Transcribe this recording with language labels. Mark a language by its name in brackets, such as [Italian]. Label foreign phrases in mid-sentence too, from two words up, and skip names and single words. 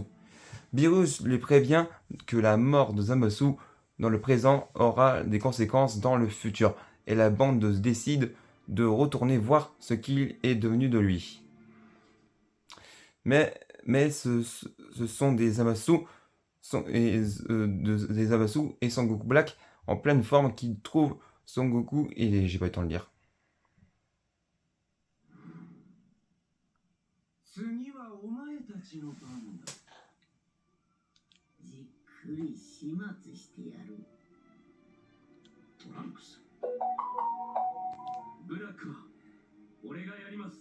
[French] Beerus lui prévient que la mort de Zamasu dans le présent aura des conséquences dans le futur et la bande décide de retourner voir ce qu'il est devenu de lui. Mais ce sont des Zamasu des Zamasu et Son Goku Black en pleine forme qui trouvent Son Goku et j'ai pas eu le temps de le lire. [Japanese] 次はお前たちの番だ。じっくり始末してやる。トランクス。ブラックは俺がやります。